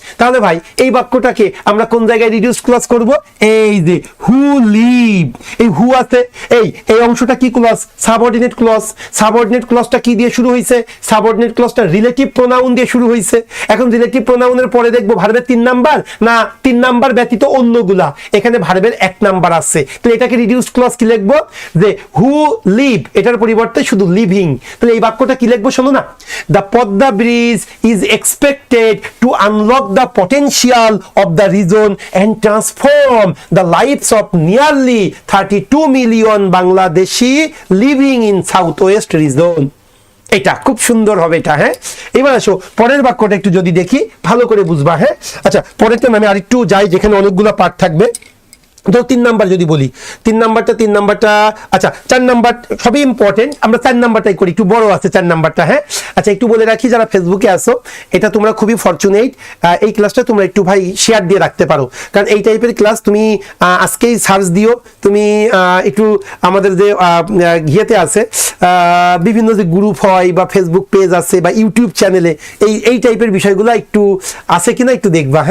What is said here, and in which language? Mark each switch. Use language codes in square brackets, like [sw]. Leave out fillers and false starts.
[bn] তাহলে ভাই এই বাক্যটাকে আমরা কোন জায়গায় রিডিউস ক্লজ করব? এই যে [en] who live, [bn] এই হু আছে, এই অংশটা কি ক্লজ? Subordinate clause. সাবঅর্ডিনেট ক্লজটা কি দিয়ে শুরু হয়েছে? সাবঅর্ডিনেট ক্লজটা রিলেটিভ প্রোনাউন দিয়ে শুরু হয়েছে। এখন রিলেটিভ প্রোনাউনের পরে দেখবো ভার্বের 3 নাম্বার না 3 নাম্বার ব্যতীত অন্যগুলা, এখানে ভার্বের 1 নাম্বার আছে। তাহলে এটাকে রিডিউস ক্লজ কি লিখবো? যে [en] who live, [bn] এটার পরিবর্তে শুধু লিভিং। তাহলে এই বাক্যটা কি লিখবো শোনো না, [en] The Padma bridge is expected to unlock the potential of the region and transform the lives of nearly 32 million Bangladeshi living in southwest region. [bn] এটা খুব সুন্দর হবে এটা। হ্যাঁ, এবার আসো পরের বাক্যটা একটু যদি দেখি ভালো করে বুঝবা। হ্যাঁ, আচ্ছা পরেরটা আমি আরেকটু যাই যেখানে অনেকগুলো পার্ট থাকবে। তো 3 নাম্বার যদি বলি, 3 নাম্বারটা আচ্ছা 4 নাম্বার সবই ইম্পর্টেন্ট, আমরা 4 নাম্বারটাই করি, একটু বড় আছে 4 নাম্বারটা। হ্যাঁ, আচ্ছা একটু বলে রাখি যারা ফেসবুকে আসো, এটা তোমরা খুবই ফরচুনেট, এই ক্লাসটা তোমরা একটু ভাই শেয়ার দিয়ে রাখতে পারো, কারণ এই টাইপের ক্লাস তুমি আজকেই সার্চ দিও, তুমি একটু আমাদের যে ইয়েতে আছে বিভিন্ন যে গ্রুপ হয় বা ফেসবুক পেজ আছে বা ইউটিউব চ্যানেলে এই টাইপের বিষয়গুলো একটু আছে কিনা একটু দেখবা।